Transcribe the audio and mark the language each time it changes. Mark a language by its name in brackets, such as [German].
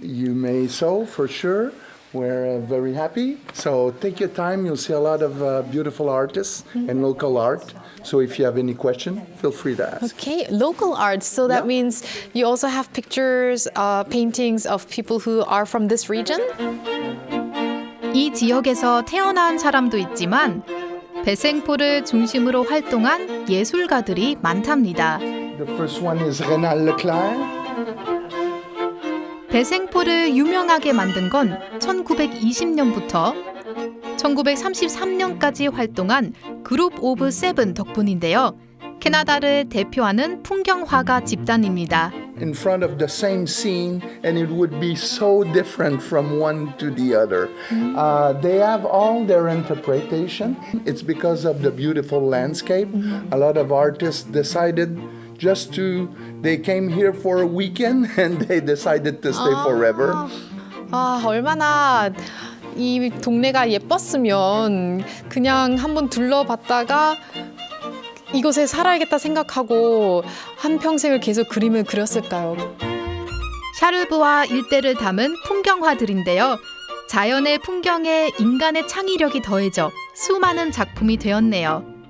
[English] You may so, for sure. We're very happy. So take your time. You'll see a lot of beautiful artists and local art. So if you have any question, feel free to ask. Okay, local art. So that means you also have pictures, paintings of people who are from this region? [Korean] 이 지역에서 태어난 사람도 있지만 베생폴을 중심으로 활동한 예술가들이 많답니다. [English] The first one is Renal Leclerc. [Korean] 베생폴을 유명하게 만든 건 1920년부터 1933년까지 활동한 그룹 오브 세븐 덕분인데요. 캐나다를 대표하는 풍경화가 집단입니다. [English] In front of the same scene, and it would be so different from one to the other. They have all their interpretation. It's because of the beautiful landscape. A lot of artists decided they came here for a weekend and they decided to stay forever. [Korean] 얼마나 이 동네가 예뻤으면 그냥 한번 둘러봤다가 이곳에 살아야겠다 생각하고 한평생을 계속 그림을 그렸을까요? 샤르부아 일대를 담은 풍경화들인데요. 자연의 풍경에 인간의 창의력이 더해져 수많은 작품이 되었네요.